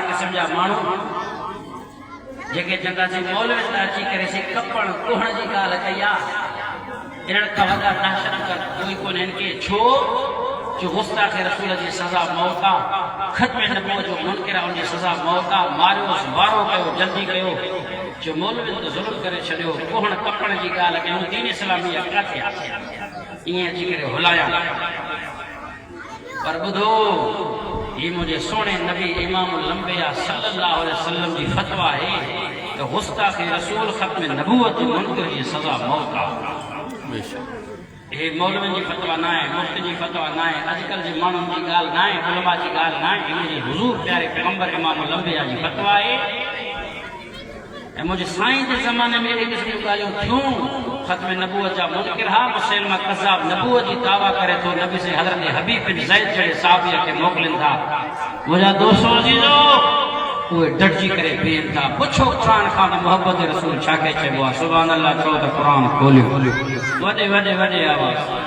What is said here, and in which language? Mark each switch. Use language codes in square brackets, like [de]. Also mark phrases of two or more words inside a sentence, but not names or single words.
[sd] क़िस्म जा माण्हू जेके चवंदासीं मौलवी त अची करे से कपण कोहण जी ॻाल्हि कई आहे इन्हनि खां वॾा दहशत कर कोई कोन हिन खे छो जो गुस्ताख़ रसूल जी सज़ा मौत आहे ख़त्म नबूवत जो मुनकिर आहे उनजी सज़ा मौत आहे मारियोसि वारो कयो जल्दी कयो जो मौलवी त ज़ुल्म करे छॾियो कोहण कपण जी ॻाल्हि कयूं दीन इस्लामी किथे ईअं अची करे हुलाया पर ॿुधो ये मुझे सोने नबी इमाम लंबिया [ar] صلى الله عليه وسلم [sd] जी फतवा है तो गुस्ताख़ रसूल ख़त्म नबूवत जो मुनकिर जी सज़ा मौत आहे हे मौलवी जी फतवा ना है मुफ्ती जी फतवा ना है अजकल जे माण्हुनि जी ॻाल्हि ना है उलमा जी ॻाल्हि ना है मुंहिंजे हुज़ूर प्यारे पैगंबर इमाम लंबिया जी फतवा है ऐं मुंहिंजे साईं जे ज़माने में अहिड़ी क़िस्म जूं ॻाल्हियूं थियूं ख़त्म नबूवत जा मुनकिर हा मुसलमा कज़ाब नबूवत जी दावा करे थो नबी से हज़रत हबीब बिन ज़ैद जहिड़े साहबीअ खे मोकिलीनि था मुंहिंजा दोस्तो अज़ीज़ो उहे डटिजी करे बीहनि था पुछो क़ुरान खां त मोहब्बत रसूल छा खे चइबो आहे [ar] سبحان الله [sd] चओ त क़ुरान खोलियो वॾे वॾे वॾे आवाज़